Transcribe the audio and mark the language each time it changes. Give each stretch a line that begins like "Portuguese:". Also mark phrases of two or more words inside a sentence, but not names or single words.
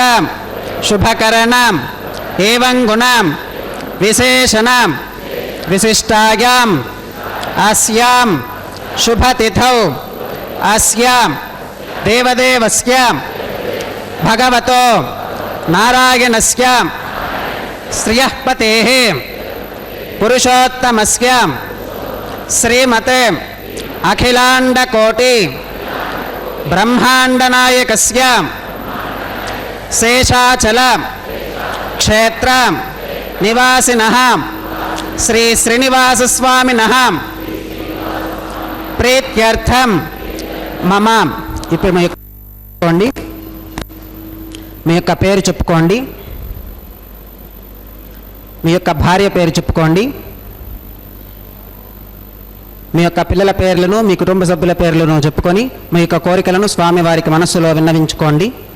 Sanskrit: शुभकरण एवं गुण विशेषण विशिष्टायां अस्यां शुभतिथौ अस्यां देवदेवस्य भगवतो नारायणस्य श्रियः पतेः पुरुषोत्तमस्य श्रीमते अखिलाण्डकोटि ब्रह्माण्डनायकस्य शेषाचल क्षेत्र निवासिनः श्री श्रीनिवास स्वामिनः प्रीत्यर्थम मम.
Telugu: ఇప్పుడు మీ యొక్క పేరు చెప్పుకోండి, మీ యొక్క భార్య పేరు చెప్పుకోండి, మీ యొక్క పిల్లల పేర్లను మీ కుటుంబ సభ్యుల పేర్లను చెప్పుకొని మీ యొక్క కోరికలను స్వామి వారికి మనస్సులో విన్నవించుకోండి.